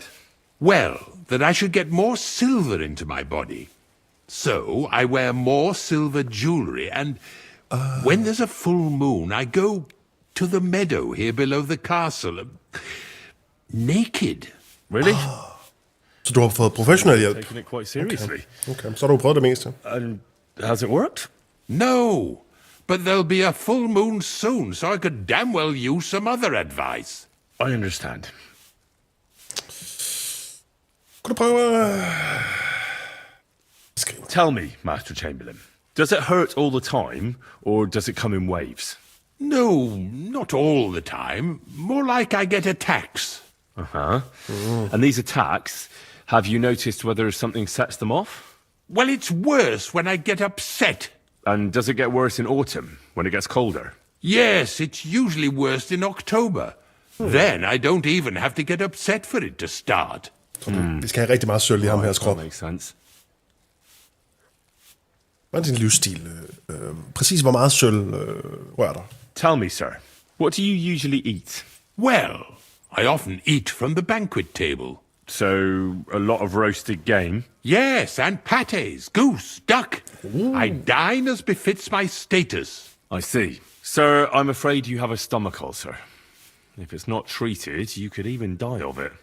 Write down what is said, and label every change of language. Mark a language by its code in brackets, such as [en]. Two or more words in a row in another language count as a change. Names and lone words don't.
[en] Well, that I should get more silver into my body. So I wear more silver jewellery, and when there's a full moon, I go to the meadow here below the castle, naked. Really? [da] Så du har fået professionel hjælp? [en] Taking it quite seriously. [da] Okay, så har du prøvet det meste. [en] And has it worked? No, but there'll be a full moon soon, so I could damn well use some other advice. I understand. [da] Kan du prøve... [en] Tell me, Master Chamberlain, does it hurt all the time, or does it come in waves? No, not all the time. More like I get attacks. Uh-huh. And these attacks, have you noticed whether something sets them off? Well, it's worse when I get upset. And does it get worse in autumn, when it gets colder? Yes, it's usually worst in October. Then I don't even have to get upset for it to start. [da] Vi skal have rigtig meget sølv i ham her [en] That [da] krop. [en] makes sense. [da] Hvad er din livsstil? Præcis hvor meget sølv rører dig? [en] Tell me, sir, what do you usually eat? Well, I often eat from the banquet table. So, a lot of roasted game? Yes, and pâtés, goose, duck. I dine as befits my status. I see. Sir, I'm afraid you have a stomach ulcer. If it's not treated, you could even die of it.